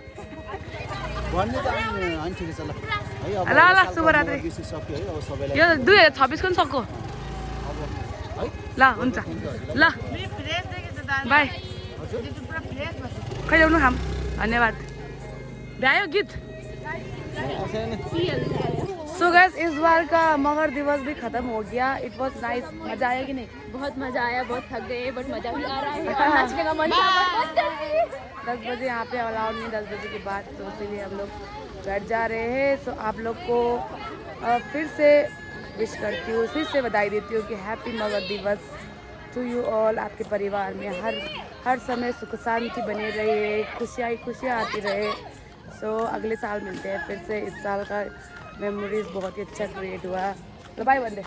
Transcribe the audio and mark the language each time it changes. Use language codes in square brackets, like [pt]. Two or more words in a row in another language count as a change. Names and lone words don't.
[ne] ल ल शुभरात्रि यो 2026 को नि सक्यो ल हुन्छ ल बाई खै ल्याउनु खाम धन्यवाद भ्यायो गीत सो गाइस [hi] इस बार का मगर दिवस भी खत्म हो गया [en] it was nice [hi] मजा आया कि नहीं बहुत मजा आया बहुत थक गए बट मजा भी आ रहा है और नाचने का मन था 10 बजे यहाँ पे अलाउड नहीं 10 बजे के बाद तो इसीलिए हम लोग बैठ जा रहे हैं सो आप लोग को फिर से विश करती हूँ फिर से बधाई देती हूँ कि हैप्पी मगर दिवस [en] to you all [hi] आपके परिवार में हर समय सुख शांति बने रहे खुशियाँ आती रहे सो अगले साल मिलते हैं फिर से इस साल का मेमोरीज बहुत ही अच्छा क्रिएट हुआ लो बाय बंदे